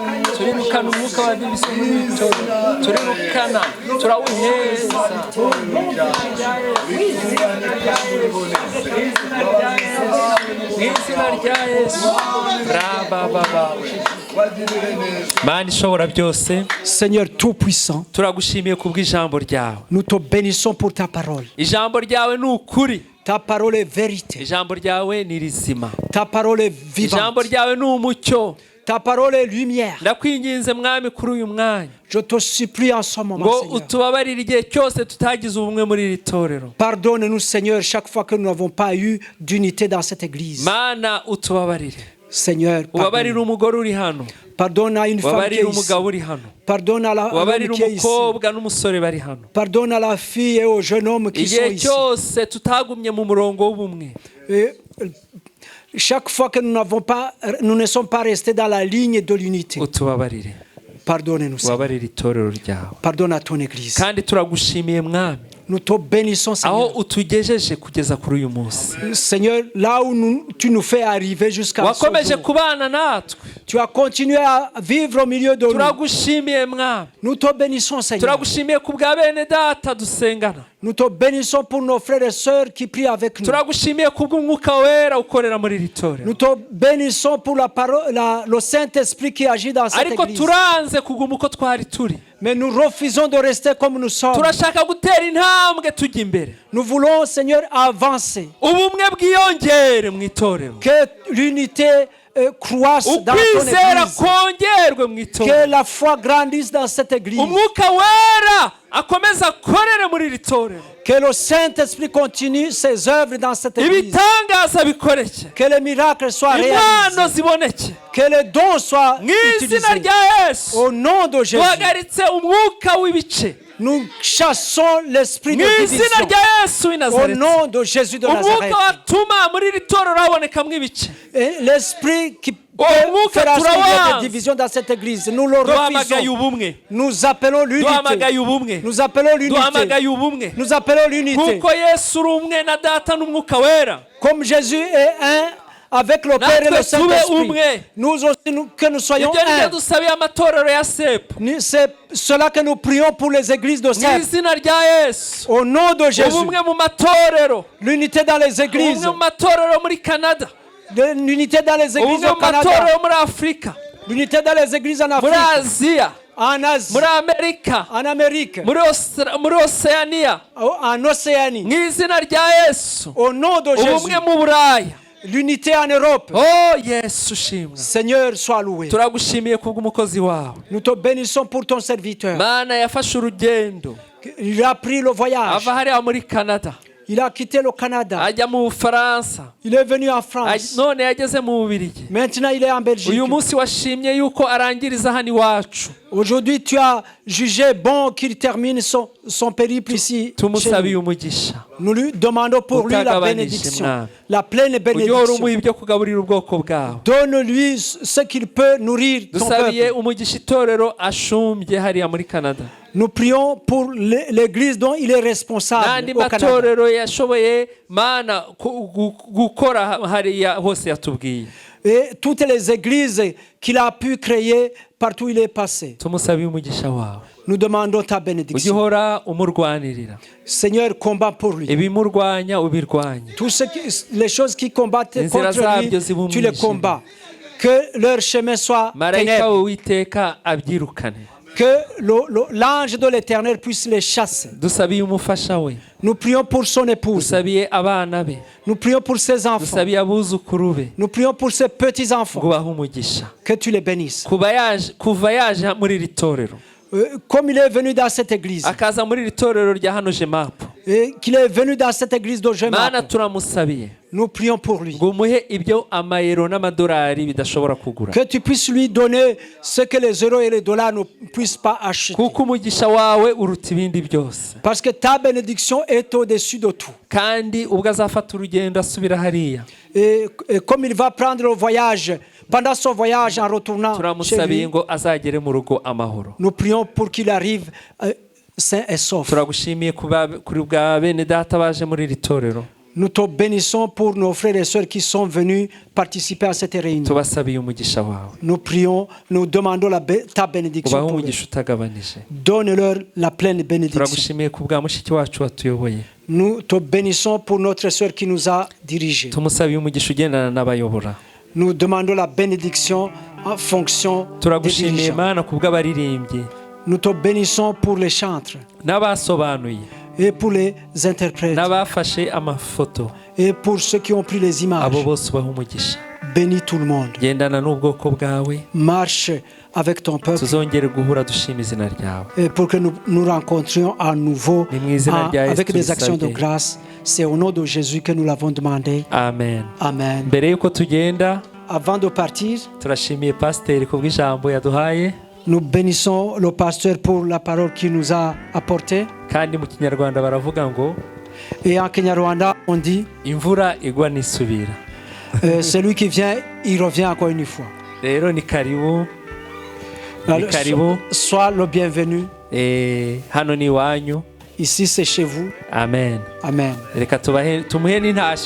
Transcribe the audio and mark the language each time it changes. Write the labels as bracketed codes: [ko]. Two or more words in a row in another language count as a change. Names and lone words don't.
[rw] Turirukana umwuka wa diviziyo muri itorero. Turirukana, turawuheza. Mu izina rya Yesu. Raba baba. Mana ishobora byose, [fr] Seigneur Tout-Puissant, [rw] turagushimiye kubw'ijambo ryawe. [fr] nous te bénissons pour ta parole. [rw] Ijambo ryawe ni ukuri, [fr] Ta parole est vérité. [rw] ijambo ryawe ni rizima, [fr] Ta parole est [rw] ijambo [fr] vivante. [rw] ryawe ni umucyo. [fr] Ta parole est lumière. [rw] Ndakwinginze mwami kuri uyu mwanya [fr] Je te supplie en ce moment, [rw] ngo [fr] Seigneur. [rw] utubabarire igihe cyose tutagize ubumwe muri iri torero. [fr] Pardonne-nous, Seigneur, chaque fois que nous n'avons pas eu d'unité dans cette église. [rw] Mana utubabarire, [fr] Seigneur, [rw] ubabarire [fr] pardonne. [rw] umugore uri hano, [fr] Pardonne à une femme qui [rw] ubabarire [fr] est ici. [rw] umugabo uri hano, [fr] Pardonne à l'homme [rw] ubabarire [fr] qui est ici. [rw] umukobwa n'umusore bari hano. [fr] Pardonne à la fille et au jeune homme qui sont [rw] Igihe [fr] ici. [rw] cyose tutagumye mu murongo w'ubumwe, [fr] Et, chaque fois que nous ne sommes pas restés dans la ligne de l'unité. [rw] utubabarire, [fr] Pardonne-nous, Seigneur. [rw] ubabarire itorero ryawe. [fr] Pardonne à ton église. [rw] Kandi turagushimiye mwami [fr] Nous te bénissons, [rw] aho [fr] Seigneur. [rw] utugejeje kugeza kuri uyu munsi. [fr] Seigneur, là où tu nous fais arriver jusqu'à ce [rw] Wakomeje [fr] jour, [rw] kubana natwe, [fr] tu as continué à vivre au milieu de nous. [rw] turagushimiye mwami, [fr] Nous te bénissons, Seigneur. [rw] turagushimiye ku bwa bene data dusengana, [fr] Nous te bénissons pour nos frères et sœurs qui prient avec nous. [rw] turagushimiye ku bw'umwuka wera ukorera muri iri torero. [fr] Nous te bénissons pour la parole, le Saint-Esprit qui agit dans cette [rw] Ariko [fr] église. [rw] turanze kuguma uko twari turi, [fr] Mais nous refusons de rester comme nous sommes. [rw] turashaka gutera intambwe tujya imbere, [fr] Nous voulons, Seigneur, avancer. [rw] ubumwe bwiyongere mu itorero, [fr] Que l'unité croisse dans ton [rw] ukwizera [fr] église. [rw] kongerwe mu itorero, [fr] Que la foi grandisse dans cette église. [rw] umwuka wera akomeze akorere muri iri torero, [fr] Que le Saint-Esprit continue ses œuvres dans cette église. [rw] ibitangaza bikoreke, [fr] Que les miracles soient [rw] impano [fr] réalisés. [rw] ziboneke [fr] Que les dons soient [rw] mu izina [fr] utilisés. [rw] rya Yesu. [fr] Au nom de Jésus, [rw] Duhagaritse umwuka w'ibice [fr] nous chassons l'esprit [rw] mu [fr] de [rw] izina [fr] division. [rw] rya Yesu w'i [fr] Au [rw] Nazareti. [fr] nom de Jésus de Nazareth. [rw] Umwuka watuma muri iri torero habonekamo ibice, [fr] Et l'esprit qui peut [rw] mwuka [fr] faire assurer [rw] turawanze. [fr] des divisions dans cette église, nous le [rw] duhamagaye [fr] refusons. [rw] ubumwe, [fr] Nous appelons l'unité. [rw] duhamagaye ubumwe, [fr] Nous appelons l'unité. [rw] duhamagaye ubumwe, [fr] Nous appelons l'unité. [rw] nk'uko Yesu uri umwe na data n'umwuka wera. [fr] Comme Jésus est un avec le Père et le [rw] Natwe tube [fr] Saint-Esprit. [rw] umwe. [fr] Nous aussi, que nous soyons [rw] Ibyo nibyo [fr] un. [rw] dusabiye amatorero ya sepu [fr] C'est cela que nous prions pour les églises de [rw] mu [fr] Sèvres. [rw] izina rya Yesu. [fr] Au nom de Jésus. [rw] Ubumwe mu matorero, [fr] L'unité dans les églises. [rw] ubumwe mu matorero muri Canada, [fr] L'unité dans les églises [rw] ubumwe [fr] au [rw] mu [fr] Canada. [rw] matorero muri Afurika, [fr] L'unité dans les églises en [rw] muri [fr] Afrique. [rw] Aziya, [fr] En Asie. [rw] muri Amerika, [fr] En Amérique. [rw] muri Oceania, [fr] En Océanie. [rw] mu izina rya Yesu. [fr] Au nom de Jésus. [rw] Ubumwe mu Buraya. [fr] L'unité en Europe. [rw] Oh Yesu shimwa, [fr] Seigneur, sois loué. [rw] turagushimiye kubw'umukozi wawe. [fr] Nous te bénissons pour ton serviteur. [rw] Mana yafashe urugendo [fr] Il a pris le voyage. [rw] ava hariya muri Canada [fr] Il a quitté le Canada. [rw] ajya mu Bufaransa, [fr] Il est venu en France. [rw] none yageze mu Bubiligi. [fr] Maintenant, il est en Belgique. [rw] Uyu munsi washimye yuko arangiriza hano iwacu. [fr] Aujourd'hui, tu as jugé bon qu'il termine son périple ici. Chez [rw] Tumusabiye [fr] nous. [rw] umugisha. [fr] Nous lui demandons pour lui la [rw] Utagabanije, [fr] bénédiction, [rw] Mwami. [fr] la pleine [rw] Ujye uhora [fr] bénédiction. [rw] umuha ibyo kugaburira ubwoko bwawe. [fr] Donne-lui ce qu'il peut nourrir ton [rw] Dusabiye [fr] peuple. [rw] umugisha itorero ashumbye hariya muri Canada. [fr] Nous prions pour l'église dont il est responsable [rw] n'andi [fr] au Canada. [rw] matorero yashoboye Mana gukora hariya hose yatubwiye. [fr] Et toutes les églises qu'il a pu créer partout où il est passé. [rw] Tumusabiye umugisha wawe. [fr] Nous demandons ta [rw] Ujye [fr] bénédiction. [rw] uhora umurwanirira. [fr] Seigneur, combat pour lui. [rw] Ibimurwanya ubirwanye. [fr] Les choses qui combattent [rw] Inzira [fr] contre [rw] zabyo [fr] lui, [rw] ziba [fr] tu les [rw] umwijima. [fr] combats. Que leur chemin soit [rw] Marayika [fr] ténèbres. [rw] w'Uwiteka abyirukane. [fr] Que l'ange de l'Éternel puisse les chasser. [rw] Dusabiye umufasha we. [fr] Nous prions pour son épouse. [rw] Dusabiye abana be. [fr] Nous prions pour ses enfants. [rw] Dusabiye abuzukuru be. [fr] Nous prions pour ses petits-enfants. [rw] Ngo bahe umugisha. [fr] Que tu les bénisses. [rw] Kuva yaje muri iri torero. [fr] Comme il est venu dans cette église. [rw] Akaza muri iri torero rya hano Jemapu. [fr] Et qu'il est venu dans cette église de [rw] Mana [fr] Jemapu. [rw] turamusabiye. [fr] Nous prions pour lui. [rw] Ngo umuhe ibyo amayero n'amadolari bidashobora kugura. [fr] Que tu puisses lui donner ce que les euros et les dollars ne puissent pas acheter. [rw] Kuko umugisha wawe uruta ibindi byose. [fr] Parce que ta bénédiction est au-dessus de tout. [rw] Kandi ubwo azafata urugendo asubira hariya, [fr] Et comme il va prendre le voyage, pendant son voyage en retournant chez [rw] turamusabiye [fr] lui, [rw] ngo azagere mu rugo amahoro. [fr] nous prions pour qu'il arrive sain et sauf. [rw] Turagushimiye kuri bwa bene data baje muri iri torero. [fr] Nous te bénissons pour nos frères et sœurs qui sont venus participer à cette réunion. [rw] Tubasabiye umugisha wawe. [fr] Nous prions, nous demandons ta bénédiction [rw] Ubahe [fr] pour eux. [rw] umugisha utagabanije. [fr] Donne-leur la pleine bénédiction. [rw] Turagushimiye ku bwa mushiki wacu watuyoboye. [fr] Nous te bénissons pour notre sœur qui nous a dirigés. [rw] Tumusabiye umugisha ugendana n'abayobora. [fr] Nous demandons la bénédiction en fonction des [rw] Turagushimiye [fr] dirigeants. [rw] Mana ku bw'abaririmbyi [fr] Nous te bénissons pour les chantres [rw] n'abasobanuye [fr] et pour les interprètes [rw] n'abafashe amafoto. [fr] et pour ceux qui ont pris les images. [rw] Abo bose ubahe umugisha. [fr] Bénis tout le monde. [rw] Gendana n'ubwoko bwawe. [fr] Marche avec ton peuple [rw] Tuzongere guhura dushima izina ryawe. [fr] et pour que nous rencontrions à nouveau [rw] Ni mu izina rya Yesu [fr] avec des actions de [rw] tubisabye. [fr] grâce. C'est au nom de Jésus que nous l'avons demandé. Amen. Amen. [rw] Mbere yuko tugenda, [fr] Avant de partir, [rw] turashimiye pasiteri ku bw'ijambo yaduhaye, [fr] nous bénissons le pasteur pour la parole qu'il nous a apportée. [rw] kandi mu kinyarwanda baravuga ngo [fr] Et en Kenya-Rwanda, on dit [rw] imvura igwa n'isubira. [fr] celui qui vient, il revient encore une fois. [rw] Rero ni karibu, ni [fr] Alors, [rw] karibu. [fr] sois le bienvenu. [rw] Hano ni iwanyu. [fr] Ici, c'est chez vous. Amen. Amen. [rw] Reka tumuhe n'intashyo.